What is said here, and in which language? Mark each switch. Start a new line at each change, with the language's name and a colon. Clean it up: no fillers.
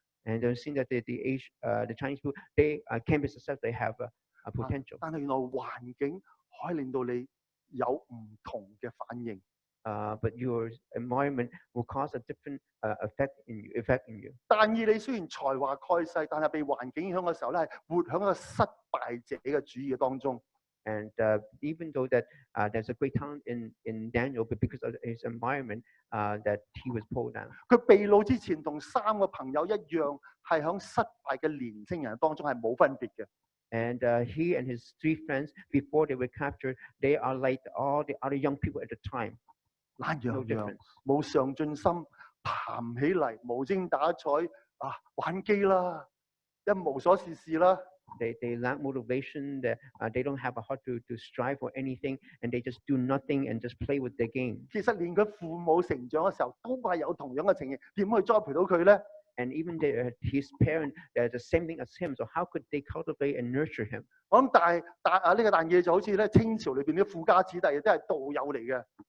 English: And they've seen that the Chinese people, they can be successful, they have a potential.
Cantonese: 但係原來環境可以令到你有唔同嘅反應。
English: But your environment will cause a different effect in you.
Cantonese: 但以理雖然才華蓋世，但係被環境影響嘅時候咧，係活喺一個失敗者嘅主義當中。
English: And even though that there's a great talent in Daniel, but because of his environment, that he was pulled down.
Cantonese: 佢被擄之前同3個朋友一樣，係喺失敗嘅年青人當中係冇分別嘅。
English: And he and his 3 friends, before they were captured, they are like all the other young people at the time.
Cantonese: 懶洋
English: No
Cantonese: 洋，
English: difference.
Cantonese: 冇上進心，爬唔起嚟，無精打采玩機啦，一無所事事啦。
English: They lack motivation. They don't have a heart to strive for anything, and they just do nothing and just play with their game.
Cantonese: 其實連佢父母成長嘅時候，都係有同樣嘅情形，點去栽培到佢咧？
English: And even his parents, they're the same thing as him. So how could they cultivate and nurture him?
Cantonese: 我諗呢個但嘢就好似咧清朝裏邊啲富家子弟都係道友嚟嘅。